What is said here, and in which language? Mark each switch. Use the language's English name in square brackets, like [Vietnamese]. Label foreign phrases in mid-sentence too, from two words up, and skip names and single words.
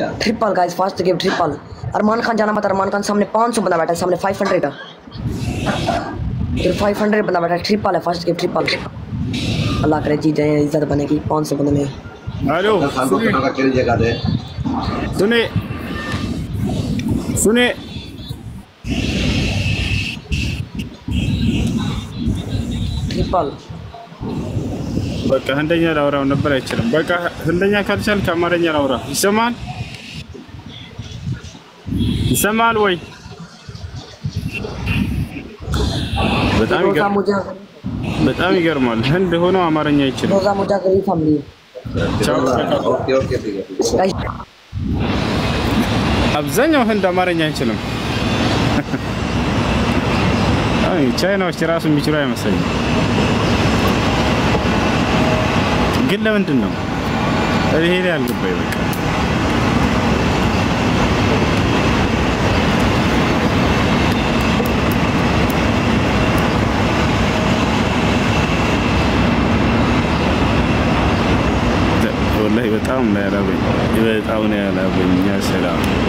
[Hindi] ट्रिपल गाइस [English] first game [Hindi] ट्रिपल अरमान खान जाना मत अरमान खान सामने 500 बंदा बैठा है सामने 500 है फिर 500 बंदा बैठा है ट्रिपल है [English] first game [Hindi] ट्रिपल अल्लाह करे जी जाए इज्जत बनेगी 500 बंदे में हेलो खान को कटोरा किस जगह दे सुने सुने ट्रिपल [Amharic] በቃ ህንደኛ ላውራው ነበር አይችልም በቃ ህንደኛ ካልቻል ከአማርኛ ላውራ ይሰማል ወይ በጣም ይገርማል ህንድ ሆኖ አማርኛ አይችልም ሮዛ ሙጃ ገሪ ፋሚሊ [English] okay okay [Hindi] ठीक है [Amharic] አብዛኛው ህንድ አማርኛ አይችልም አይ ቻይናዎች ራሱ የሚችሉ አይመስለኝም ግን ለምንድን ነው ይሄ ላይ አልገባኝ በቃ والله በጣም ነው ያላበኝ በጣም ነው ያላበኝ ያ ሰላም